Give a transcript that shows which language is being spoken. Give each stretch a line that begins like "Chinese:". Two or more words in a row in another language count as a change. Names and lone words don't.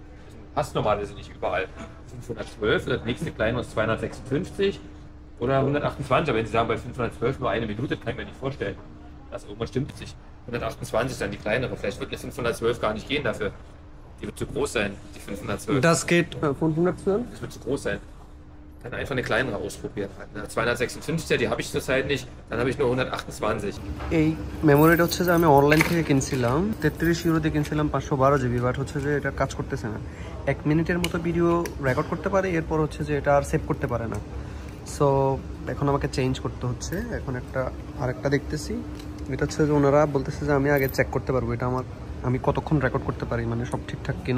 German: Passt normalerweise nicht überall. 512, das nächste kleine ist 256 oder 128, aber wenn Sie sagen, bei 512 nur 1 Minute, kann ich mir nicht vorstellen. Das irgendwas stimmt nicht. 128 ist dann die kleinere, vielleicht wird eine 512 gar nicht gehen dafür. Die wird zu groß sein, die 512. Das geht 512? Das wird zu groß sein. Dann einfach eine kleinere ausprobieren. Eine 256, die habe ich zurzeit nicht, dann habe ich nur 128.
Bangla: এই মেমোরিটা হচ্ছে যে আমি অনলাইন থেকে কিনছিলাম 33 ইউরো দিয়ে কিনছিলাম, 512 জিবি। বাট হচ্ছে যে এটা কাজ করতেছে না, 1 মিনিটের মতো ভিডিও রেকর্ড করতে পারে, এরপর হচ্ছে যে এটা আর সেভ করতে পারে না। সো এখন আমাকে চেঞ্জ করতে হচ্ছে। এখন আরেকটা দেখতেছি, এটা হচ্ছে যে ওনারা বলতেছে যে আমি আগে চেক করতে পারবো এটা আমি কতক্ষণ রেকর্ড করতে পারি, মানে সব ঠিকঠাক কিনা।